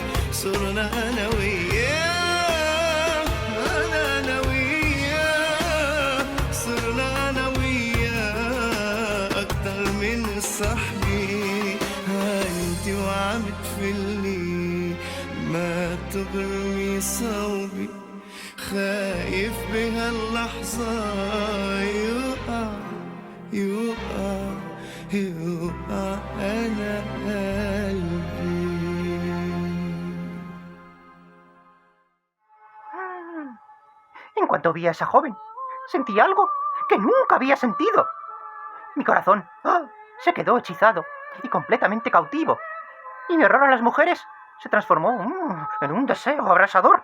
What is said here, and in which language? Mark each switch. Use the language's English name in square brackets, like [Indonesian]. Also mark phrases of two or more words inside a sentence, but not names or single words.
[Arabic] صرنا انا وياه انا وياه صرنا انا وياه اكتر من صاحبي انتي وعم تفلي ما تغرمي صوبي خايف بهاللحظة يوقع أنا قلبي. [Spanish] En cuanto vi a esa joven, sentí algo que nunca había sentido. Mi corazón se quedó hechizado y completamente cautivo. Y mi horror a las mujeres se transformó en un deseo abrasador.